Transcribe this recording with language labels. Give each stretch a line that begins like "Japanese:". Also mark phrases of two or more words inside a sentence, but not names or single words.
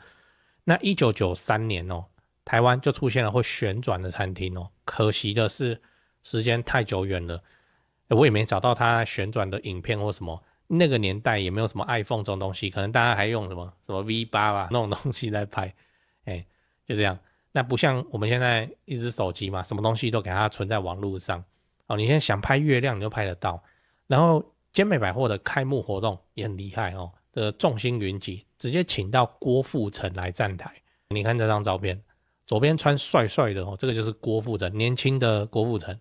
Chinese: 那1993年哦，台灣就出現了會旋轉的餐廳哦，可惜的是時間太久遠了，我也沒找到它旋轉的影片或什麼。那個年代也沒有什麼 iPhone 這種東西，可能大家還用什麼 V8 吧那種東西來拍，就這樣。那不像我們現在一只手機嘛，什麼東西都給它存在網絡上哦。你現在想拍月亮，你就拍得到。然後堅美百貨的開幕活動也很厲害哦，的眾星雲集，直接請到郭富城來站台。你看這張照片，左邊穿帥帥的哦，這個就是郭富城，年輕的郭富城。